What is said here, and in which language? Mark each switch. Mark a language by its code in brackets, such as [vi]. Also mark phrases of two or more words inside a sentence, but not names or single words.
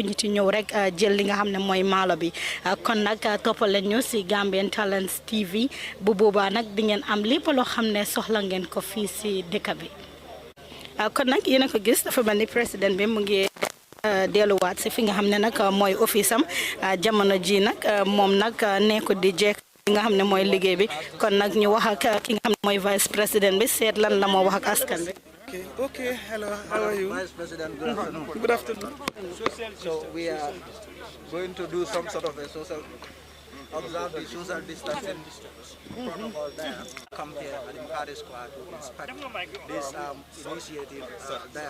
[wo] ñi ci ñëw rek jël li nga xam ne mooy maalo bi kon nag toppal leen ñu si Gambian Talents TV bu boobaa nag di ngeen am lépp loo xam ne soxla ngeen ko fii si dëkk bi kon nag yéen a ko gis dafa mel ni président bi mu ngi delluwaat si fi nga xam ne nag mooy office am jamono ji nag moom nag nekku di jekk li nga xam ne mooy liggéey bi kon nag ñu wax ak ki nga xam ne mooy vice président bi seet lan la moo wax ak askan bi. [en] Okay, hello, how are you? Vice President, good afternoon. Good afternoon. So we are going to do some sort of a observe the social distancing protocol there. Come here at the Makati Square to inspect this initiative there.